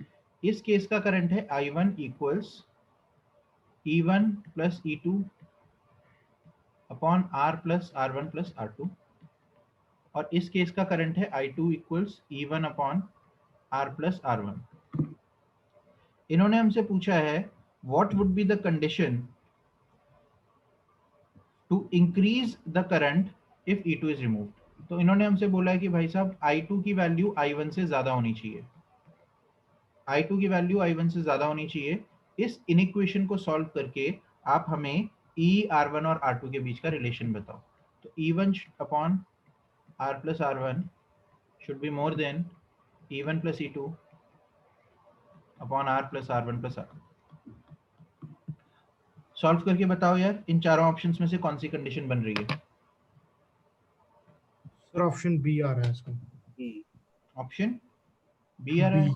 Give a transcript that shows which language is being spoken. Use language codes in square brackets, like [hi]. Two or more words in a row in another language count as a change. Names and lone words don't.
[hi] इस केस का करंट है [en] I1 equals E1 plus E2 upon R plus R1 plus R2, [hi] और इस केस का करंट है [en] I2 equals E1 upon R plus R1. [hi] इन्होंने हमसे पूछा है [en] what would be the condition to increase the current if E2 is removed. [hi] तो इन्होंने हमसे बोला है कि भाई साहब I2 की वैल्यू I1 से ज्यादा होनी चाहिए, I2 की वैल्यू I1 से ज्यादा होनी चाहिए। इस इनइक्वेशन को सॉल्व करके आप हमें E R1 और R2 के बीच का रिलेशन बताओ। [en] तो E1 upon R plus R1 should be more than E1 plus E2 upon R plus R1 plus R2. [hi] सॉल्व करके बताओ यार, इन चारों ऑप्शंस में से कौन सी कंडीशन बन रही है? सर [en] option B [hi] आ रहा है इसका। [en] option B [hi] आ रहा है,